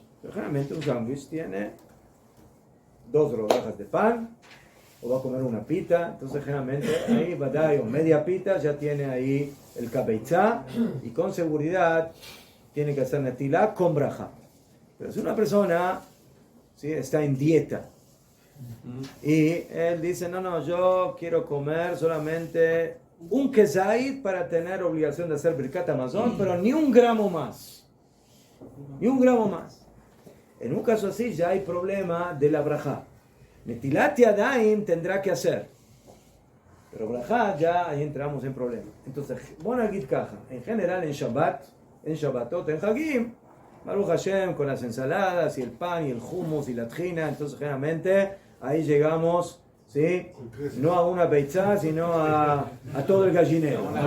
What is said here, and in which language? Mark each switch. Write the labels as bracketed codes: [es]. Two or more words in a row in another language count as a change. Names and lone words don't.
[es] Generalmente un sándwich tiene 2 rodajas de pan, o va a comer una pita, entonces generalmente ahí va a dar media pita, ya tiene ahí el kabeitzá, y con seguridad tiene que hacer netilá con braja. Pero si una persona, ¿sí?, está en dieta y él dice, no, yo quiero comer solamente un kezait para tener obligación de hacer [he] ברכת המזון, [es] pero ni un gramo más. Ni un gramo más. En un caso así ya hay problema de la braja. [he] נטילת ידיים [es] tendrá que hacer. Pero braja ya ahí entramos en problema. Entonces, bueno, aquí caja. En general en Shabbat, en Shabbatot, en Hagim, [he] ברוך השם [es] con las ensaladas y el pan y el hummus y la tjina, entonces generalmente ahí llegamos, ¿sí?, no a una beitzá, sino a todo el gallinero.